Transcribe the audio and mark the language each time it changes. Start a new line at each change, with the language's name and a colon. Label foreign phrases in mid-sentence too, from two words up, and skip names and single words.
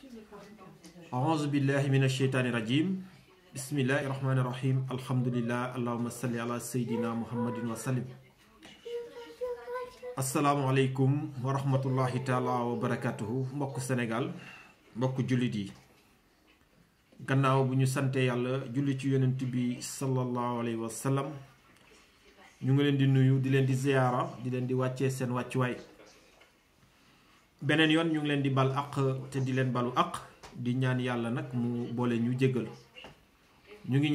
Arabic: أعوذ بالله من الشيطان الرجيم بسم الله الرحمن الرحيم الحمد لله اللهم صل على سيدنا محمد وسلم السلام عليكم ورحمة الله تعالى وبركاته
Wolof: mbokk Sénégal mbokk jullit yi gannaaw bu ñu sante yàlla julli ci yonent bi
Arabic: صلى الله عليه وسلم
Wolof: ñu ngi leen di nuyu di leen di ziyaara di leen di wàccee seen wàccuwaay beneen yoon ñu ngi leen di bal aq te di leen balu aq di ñaan yàlla nag mu boole ñu jéggal ñu ngi